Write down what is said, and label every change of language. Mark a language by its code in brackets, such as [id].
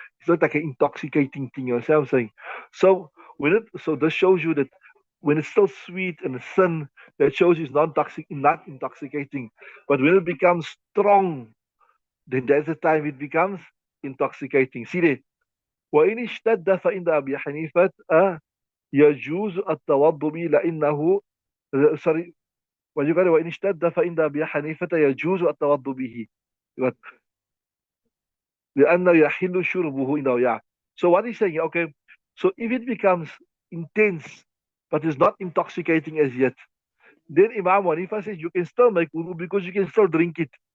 [en] It's not like an intoxicating thing, you know what I'm saying? So so this shows you that when it's still sweet and thin, that shows you it's not intoxicating. But when it becomes strong, then that's the time it becomes intoxicating. See that? [ar] وإن اشتد فإن أبي حنيفة يجوز التوضؤ به لأنه [en] sorry what you got [ar] وإن اشتد فإن أبي حنيفة يجوز التوضؤ به لأنه يحل شربه إنه yeah. [en] So what he's saying, okay, so if it becomes intense but is not intoxicating as yet, then Imam Hanifa says you can still make wudu because you can still drink it.